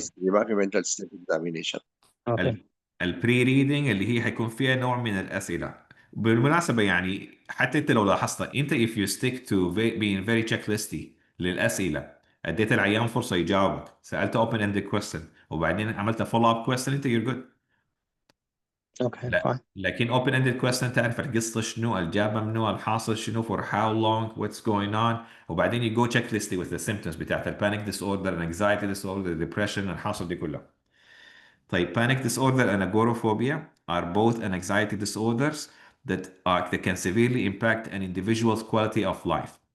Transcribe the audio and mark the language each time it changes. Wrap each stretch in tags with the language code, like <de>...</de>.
<en>history،</en> <ar>ما في</ar> <en>mental state examination.</en> <ar>البري ريدنج اللي هي حيكون فيها نوع من الأسئلة. بالمناسبة يعني حتى انت لو لاحظت انت</ar> <en>if you stick to being very checklisty</en> <ar>للأسئلة، اديت العيان فرصة يجاوبك، سألته open ended question وبعدين عملت follow up question، انت</ar> <en>you're good.</en> <ar>اوكي لا فاين.</ar> <en>لكن open ended question</en> <ar>تعرف القصة شنو، الإجابة منو، الحاصل شنو،</ar> <en>for how long, what's going on،</en> <ar>وبعدين</ar> <en>you go checklisty with the symptoms</en> <ar>بتاعت</ar> <en>panic disorder, anxiety disorder, depression،</en> <ar>الحاصل دي كلها.</ar> <en>طيب panic disorder and agoraphobia are both anxiety disorders that can severely impact an individual's quality of life.</en>